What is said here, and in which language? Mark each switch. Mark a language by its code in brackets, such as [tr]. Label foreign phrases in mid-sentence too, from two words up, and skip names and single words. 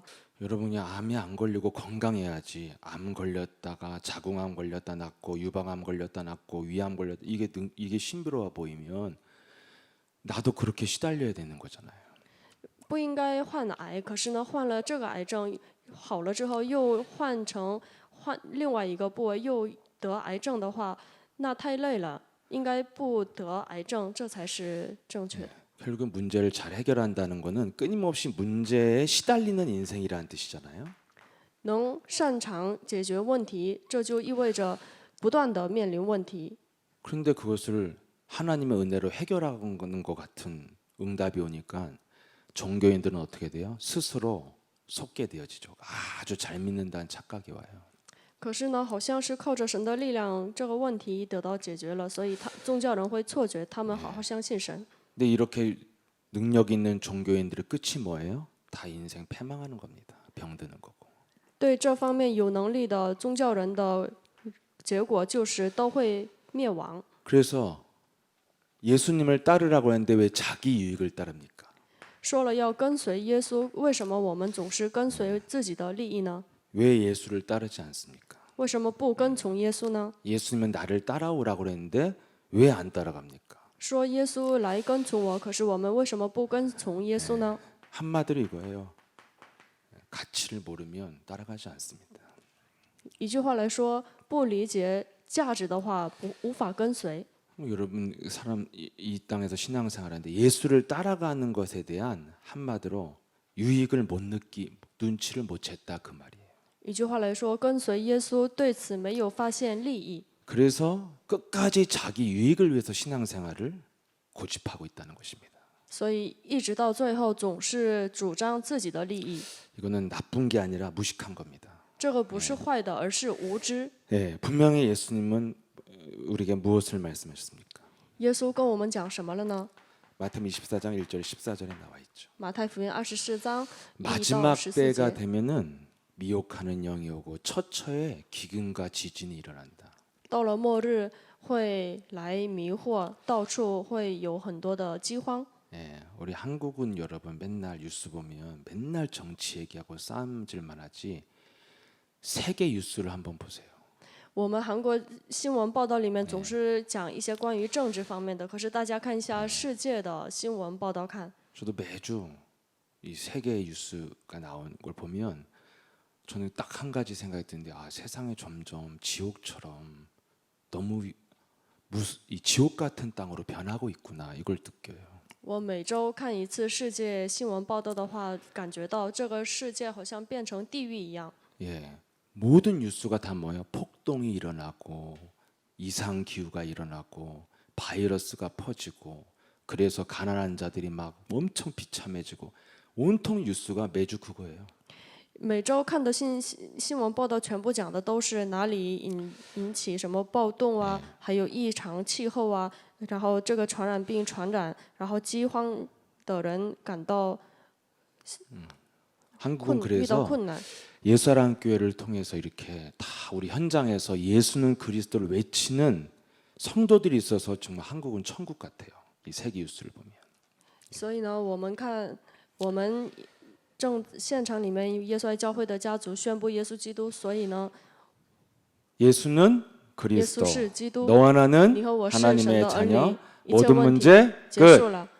[ko] 여러분이 암이 안 걸리고 건강해야지. 암 걸렸다가 자궁암 걸렸다 낫고 유방암 걸렸다 낫고 위암 걸렸다 이게 신비로워 보이면 나도 그렇게 시달려야 되는 거잖아요. [zh] 不应该患癌，可是呢，患了这个癌症好了之后，又换另外一个部位又得癌症的话，那太累了。应该不得癌症，这才是正确的。 [ko] 결국 문제를 잘 해결한다는 거는 끊임없이 문제에 시달리는 인생이라는 뜻이잖아요. [zh] 能擅长解决问题，这就意味着不断的面临问题。 [ko] 그런데 그것을 하나님의 은혜로 해결하는 것 같은 응답이 오니까 종교인들은 어떻게 돼요? 스스로 속게 되어지죠. 아주 잘 믿는다는 착각이 와요. [zh] 可是呢，好像是靠着神的力量，这个问题得到解决了，所以宗教人会错觉，他们好好相信神。 [ko] 근데 이렇게 능력 있는 종교인들의 끝이 뭐예요? 다 인생 패망하는 겁니다. 병드는 거고. [zh] 对这方面有能力的宗教人的结果就是都会灭亡。 [ko] 그래서 예수님을 따르라고 하는데 왜 자기 유익을 따릅니까? [zh] 说了要跟随耶稣，为什么我们总是跟随自己的利益呢？ [ko] 왜 예수를 따르지 않습니까? [zh] 为什么不跟从耶稣呢？ [ko] 예수님은 나를 따라오라고 그랬는데 왜 안 따라갑니까? [zh] 说耶稣来跟从我，可是我们为什么不跟从耶稣呢？ [ko] 한마디로 이거예요. 가치를 모르면 따라가지 않습니다. [zh] 一句话来说，不理解价值的话，无法跟随。 [ko] 여러분 이 땅에서 신앙생활하는데 예수를 따라가는 것에 대한 한마디로 유익을 못 눈치를 못 챘다 그 말이에요. [zh] 一句话来说，跟随耶稣对此没有发现利益， [ko] 그래서 끝까지 자기 유익을 위해서 신앙생활을 고집하고 있다는 것입니다. [zh] 所以一直到最后总是主张自己的利益。 [ko] 이거는 나쁜 게 아니라 무식한 겁니다. [zh] 这个不是坏的，而是无知。 [ko] 네, 분명히 예수님은 우리에게 무엇을 말씀하셨습니까? [zh] 耶稣跟我们讲什么了呢？ [ko] 마태복음 24장 1절 14절에 나와 있죠. [zh] 马太福音24章1到 [ko] 마지막 [zh] 14 [ko] 때가 [zh] 节。 [ko] 되면은 미혹하는 영이 오고 처처에 기근과 지진이 일어난다. [zh] 到了末日会来迷惑，到处会有很多的饥荒。 [ko] 예, 우리 한국은 여러분 맨날 뉴스 보면 맨날 정치 얘기하고 싸움질만 하지 세계 뉴스를 한번 보세요. [zh] 我们韩国新闻报道里面总是讲一些关于政治方面的，可是大家看一下世界的新闻报道看。 [ko] 저도 매주 이 세계 뉴스가 나온 걸 보면 저는 딱 한 가지 생각이 드는데 아 세상이 점점 지옥처럼 너무 이 지옥 같은 땅으로 변하고 있구나 이걸 느껴요. [zh] 我每周看一次世界新闻报道的话，感觉到这个世界好像变成地狱一样。 [ko] 예, 모든 뉴스가 다 뭐예요? 폭동이 일어나고 이상 기후가 일어나고 바이러스가 퍼지고 그래서 가난한 자들이 막 엄청 비참해지고 온통 뉴스가 매주 그거예요. [zh] 每周看的新闻报道全部讲的都是哪里引起什么暴动啊，还有异常气候啊，然后这个传染病传染，然后饥荒的人感到 [ko] 한국은 [zh] 遇到 [ko] 그래서 [zh] 困难。 [ko] 예수사랑 교회를 통해서 이렇게 다 우리 현장에서 예수는 그리스도를 외치는 성도들이 있어서 정말 한국은 천국 같아요. 이 세계 뉴스를 보면. [zh] 所以呢，我们看我们正现场里面耶稣爱教会的家族宣布耶稣基督，所以呢， [ko] 예수는 [zh] 耶 [ko] 그리스도 [zh] 稣是基督， [ko] 너와 나는 [zh] 你和我是神 [ko] 하나님의 [zh] 的儿 [ko] 자녀 [zh] 女，一切 [ko] 모든 [zh] 问题 [ko] 문제 [zh] 结 [ko] 끝 [zh] 束了。魔鬼